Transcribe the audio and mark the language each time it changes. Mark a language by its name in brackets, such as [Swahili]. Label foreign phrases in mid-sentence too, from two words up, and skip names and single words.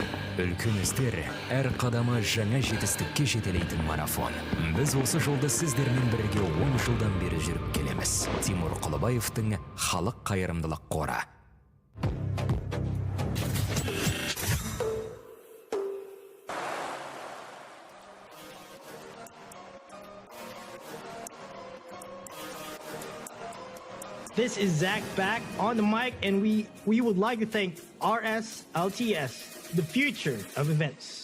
[Kazakh] Үлкен істер әр қадамы жаңа жетістікке жетелейтін марафон. Біз осы жолды сіздермен бірге 10 жылдан бері жүріп келеміз. Тимур Құлыбаевтың халық қайырымдылық қоры. [English] This is Zach back on the mic, and we would like to thank RS LTS, the future of events.